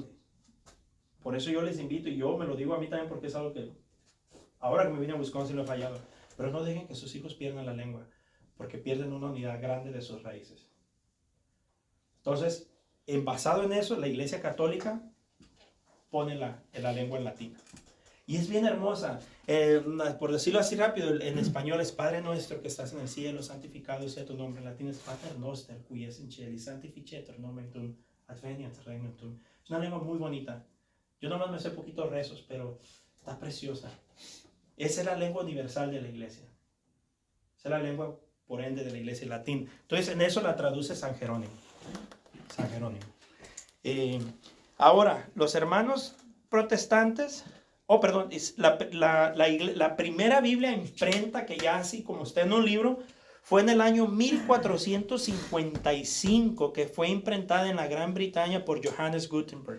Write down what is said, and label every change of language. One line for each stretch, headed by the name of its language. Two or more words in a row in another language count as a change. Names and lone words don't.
Spanish: Por eso yo les invito, y yo me lo digo a mí también porque es algo que ahora que me vine a Wisconsin lo he fallado, pero no dejen que sus hijos pierdan la lengua, porque pierden una unidad grande de sus raíces. Entonces, basado en eso, la Iglesia Católica pone la lengua en latín. Y es bien hermosa. Por decirlo así rápido, en español es Padre nuestro que estás en el cielo, santificado sea tu nombre. En latín es
Latin: Pater noster, qui es in cieli, sanctificetur nomen tuum, adveniat regnum tuum.
Spanish: Es una lengua muy bonita. Yo nomás me sé poquitos rezos, pero está preciosa. Esa es la lengua universal de la iglesia. Esa es la lengua, por ende, de la iglesia en latín. Entonces, en eso la traduce San Jerónimo. San Jerónimo. Ahora, los hermanos protestantes, la primera Biblia imprenta que ya así como está en un libro, fue en el año 1455, que fue imprentada en la Gran Bretaña por Johannes Gutenberg.